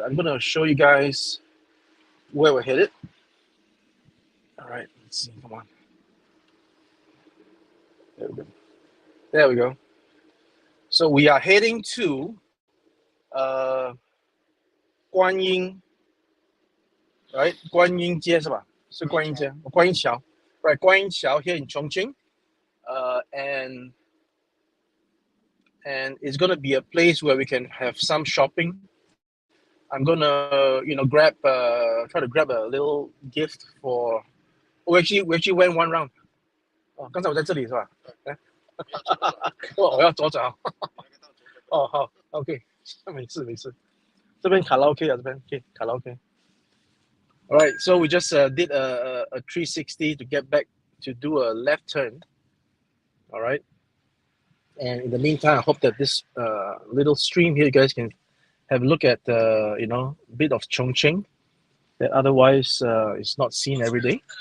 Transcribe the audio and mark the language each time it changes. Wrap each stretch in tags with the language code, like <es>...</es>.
<en>I'm gonna show you guys where we're headed. All right. Let's see. Come on. There we go. There we go. So we are heading to Guanyin, right?</en> <zh>Guanyin 街是吧？是观音街，观音桥， right?</zh> <en>观音桥 here in Chongqing, and it's gonna be a place where we can have some shopping. I'm gonna, try to grab a little gift for. Oh, we actually went one round.</en> <zh>哦，刚才我在这里是吧？我要左转。哦，好 ，OK， 没事。这边卡拉 OK 啊，这边 OK 卡拉 OK。</zh> <en>All right, so we just did a 360 to get back to do a left turn. All right, and in the meantime, I hope that this little stream here, you guys can have a look at a bit of Chongqing that otherwise is not seen every day.</en>